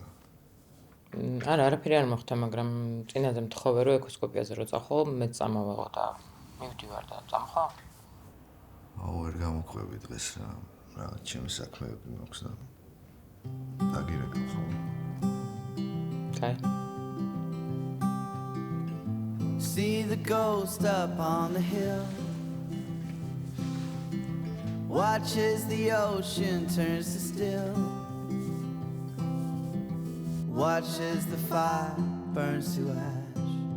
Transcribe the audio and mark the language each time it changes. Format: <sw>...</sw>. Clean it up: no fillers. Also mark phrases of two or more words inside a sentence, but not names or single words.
<ka>არა, არაფერი არ მოხდა, მაგრამ წინაზე მთხოვე რომ ეკოსკოპიაზე რო წახო, მეც წამოვალ და მივდივარ და წამხო. აუ, ვერ გამოყვები დღეს რა. რაღაც ჩემი საქმეები მაქვს და დაგირეკავ ხო? კაი.</ka> <en>See the ghost up on the hill. Watch as the ocean turns to still. Watch as the fire burns to ash.</en>